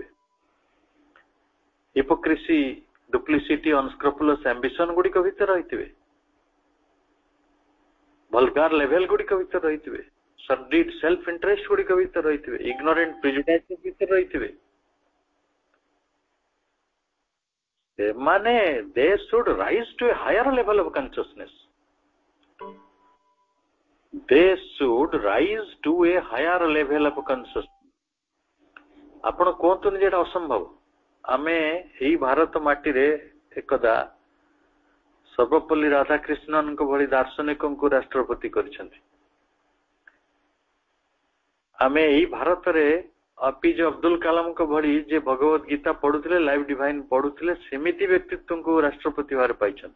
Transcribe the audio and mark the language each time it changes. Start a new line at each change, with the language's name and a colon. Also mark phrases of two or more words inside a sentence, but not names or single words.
English: hypocrisy, duplicity, unscrupulous ambition
Odia: ଗୁଡିକ ଭିତରେ ରହିଥିବେ?
English: vulgar level
Odia: ଗୁଡିକ ଭିତରେ ରହିଥିବେ?
English: sordid self interest
Odia: ଗୁଡିକ ଭିତରେ ରହିଥିବେ?
English: ignorant prejudice
Odia: ଭିତରେ ରହିଥିବେ?
English: ସେମାନେ they should rise to a higher level of consciousness. They should rise to a higher level of consciousness.
Odia: ଆପଣ କୁହନ୍ତୁନି ଯେ ଏଟା ଅସମ୍ଭବ। ଆମେ ଏଇ ଭାରତ ମାଟିରେ ଏକଦା ସର୍ବପଲ୍ଲୀ ରାଧାକ୍ରିଷ୍ଣନଙ୍କ ଭଳି ଦାର୍ଶନିକଙ୍କୁ ରାଷ୍ଟ୍ରପତି କରିଛନ୍ତି। ଆମେ ଏଇ ଭାରତରେ APJ ଅବଦୁଲ କାଲାମଙ୍କ ଭଳି ଯେ ଭଗବତ ଗୀତା ପଢୁଥିଲେ, ଲାଇଫ ଡିଭାଇନ ପଢୁଥିଲେ, ସେମିତି ବ୍ୟକ୍ତିତ୍ୱଙ୍କୁ ରାଷ୍ଟ୍ରପତି ଭାବରେ ପାଇଛନ୍ତି।